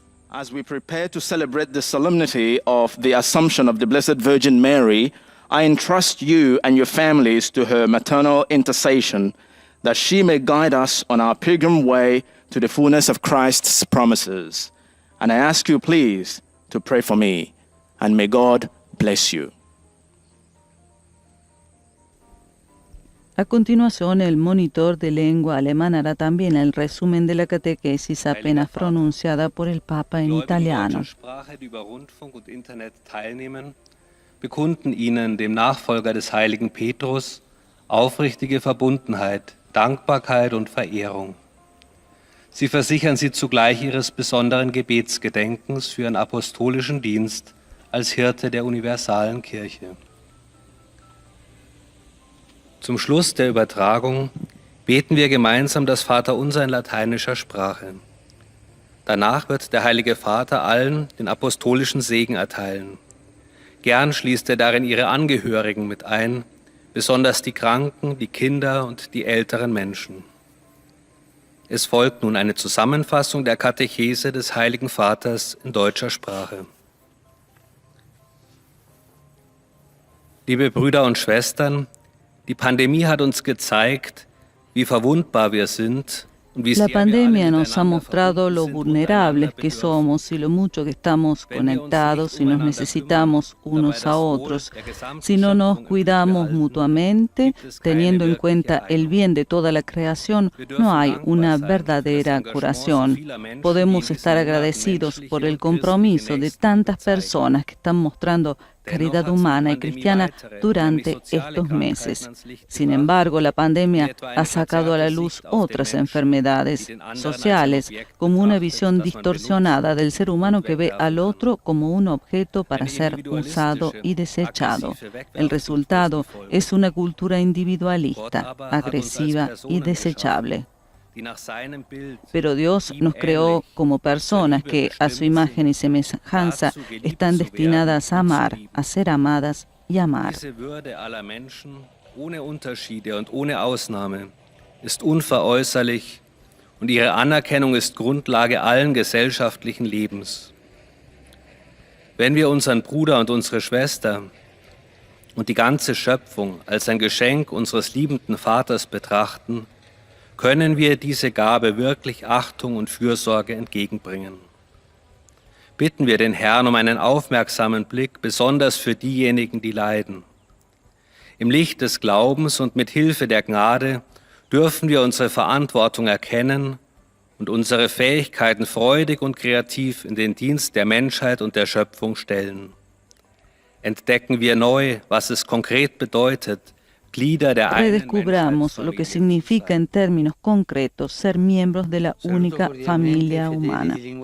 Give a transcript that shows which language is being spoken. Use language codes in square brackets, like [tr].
[en] As we prepare to celebrate the solemnity of the Assumption of the Blessed Virgin Mary, I entrust you and your families to her maternal intercession, that she may guide us on our pilgrim way to the fullness of Christ's promises. And I ask you, please, to pray for me, and may God bless you. [es] A continuación, el monitor de lengua alemana hará también el resumen de la catequesis apenas pronunciada por el Papa en italiano. [de] Die über Rundfunk und Internet teilnehmen, bekunden Ihnen, dem Nachfolger des heiligen Petrus, aufrichtige Verbundenheit, Dankbarkeit und Verehrung. Sie versichern Sie zugleich Ihres besonderen Gebetsgedenkens für Ihren apostolischen Dienst als Hirte der universalen Kirche. Zum Schluss der Übertragung beten wir gemeinsam das Vaterunser in lateinischer Sprache. Danach wird der Heilige Vater allen den apostolischen Segen erteilen. Gern schließt er darin ihre Angehörigen mit ein, besonders die Kranken, die Kinder und die älteren Menschen. Es folgt nun eine Zusammenfassung der Katechese des Heiligen Vaters in deutscher Sprache. Liebe Brüder und Schwestern, die Pandemie hat uns gezeigt, wie verwundbar wir sind. [es] La pandemia nos ha mostrado lo vulnerables que somos y lo mucho que estamos conectados y nos necesitamos unos a otros. Si no nos cuidamos mutuamente, teniendo en cuenta el bien de toda la creación, no hay una verdadera curación. Podemos estar agradecidos por el compromiso de tantas personas que están mostrando caridad humana y cristiana durante estos meses. Sin embargo, la pandemia ha sacado a la luz otras enfermedades sociales, como una visión distorsionada del ser humano que ve al otro como un objeto para ser usado y desechado. El resultado es una cultura individualista, agresiva y desechable. Pero Dios nos creó como personas que, a su imagen y semejanza, están destinadas a amar, a ser amadas y amar. [de] Diese Würde aller Menschen, ohne Unterschiede und ohne Ausnahme, ist unveräußerlich und ihre Anerkennung ist Grundlage allen gesellschaftlichen Lebens. Wenn wir unseren Bruder und unsere Schwester und die ganze Schöpfung als ein Geschenk unseres liebenden Vaters betrachten, können wir diese Gabe wirklich Achtung und Fürsorge entgegenbringen. Bitten wir den Herrn um einen aufmerksamen Blick, besonders für diejenigen, die leiden. Im Licht des Glaubens und mit Hilfe der Gnade dürfen wir unsere Verantwortung erkennen und unsere Fähigkeiten freudig und kreativ in den Dienst der Menschheit und der Schöpfung stellen. Entdecken wir neu, was es konkret bedeutet, [es] redescubramos lo que significa en términos concretos ser miembros de la única familia humana.